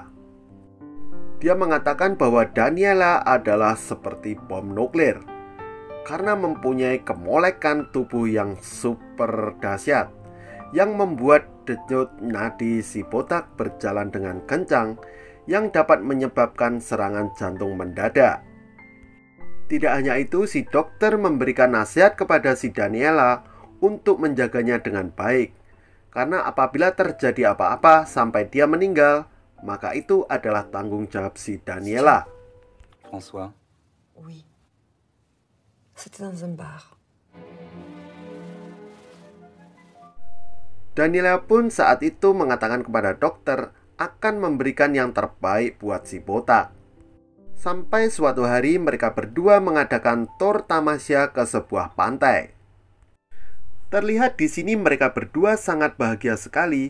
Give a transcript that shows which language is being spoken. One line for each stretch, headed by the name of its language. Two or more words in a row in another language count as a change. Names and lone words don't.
Indonesian: Dia mengatakan bahwa Daniela adalah seperti bom nuklir karena mempunyai kemolekan tubuh yang super dahsyat yang membuat denyut nadi si botak berjalan dengan kencang yang dapat menyebabkan serangan jantung mendadak. Tidak hanya itu, si dokter memberikan nasihat kepada si Daniela untuk menjaganya dengan baik. Karena apabila terjadi apa-apa sampai dia meninggal, maka itu adalah tanggung jawab si Daniela.
French: François? Oui. C'était dans un bar.
Indonesian: Daniela pun saat itu mengatakan kepada dokter akan memberikan yang terbaik buat si botak. Sampai suatu hari mereka berdua mengadakan tur tamasya ke sebuah pantai. Terlihat di sini mereka berdua sangat bahagia sekali.